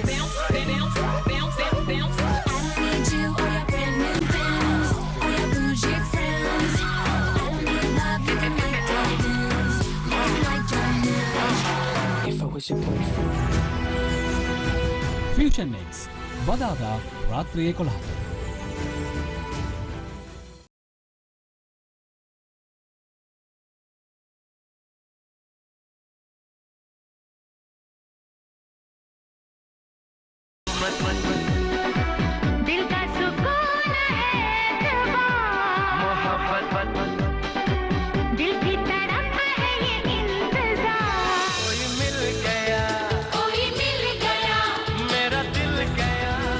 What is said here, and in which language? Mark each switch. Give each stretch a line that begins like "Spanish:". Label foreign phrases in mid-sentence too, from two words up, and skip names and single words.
English: Bounce, bounce, bounce, bounce. I don't need you or your brand new bounce, or your bougie friends. I don't need love, you can make diamonds. Love like diamonds. If I was your boyfriend. Fusion X
Sinhala: බදාදා රාත්‍රියේ 11ට.
Hindi: दिल का सुकून है मोहब्बत दिल की तड़प है ये इंतजार कोई मिल गया मेरा दिल गया